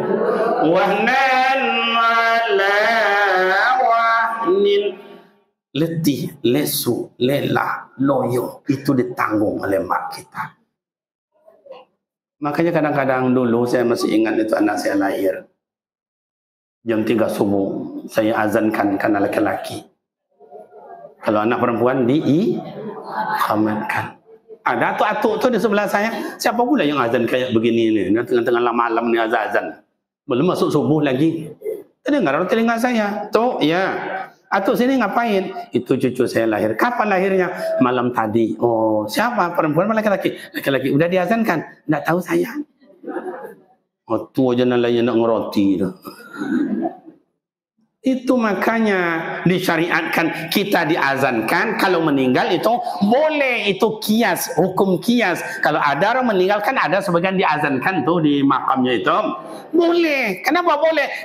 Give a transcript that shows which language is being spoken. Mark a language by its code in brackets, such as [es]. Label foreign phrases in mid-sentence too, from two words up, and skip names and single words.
[ar] وهنا على وهن, [id] letih, lesu, lelah, loyo, itu ditanggung oleh mak kita. Makanya kadang-kadang dulu saya masih ingat itu anak saya lahir. Jam 3 subuh saya azankan karena laki-laki. Kalau anak perempuan diikamatkan. Ada atuk-atuk tu di sebelah saya. Siapa pula yang azan kayak begini ni? Tengah-tengah malam ni azan. Belum masuk subuh lagi. Terdengar telinga saya. Tu, ya. Atuk sini ngapain? Itu cucu saya lahir. Kapan lahirnya? Malam tadi. Oh, siapa? Perempuan atau laki-laki? Laki-laki. Udah diazankan? Tak tahu saya. Oh, tu aja nak layan nak ngeroti tu. Itu makanya disyariatkan kita diazankan kalau meninggal itu boleh, itu kias, hukum kias. Kalau ada orang meninggal kan ada sebagian diazankan tuh di makamnya itu. Boleh. Kenapa boleh?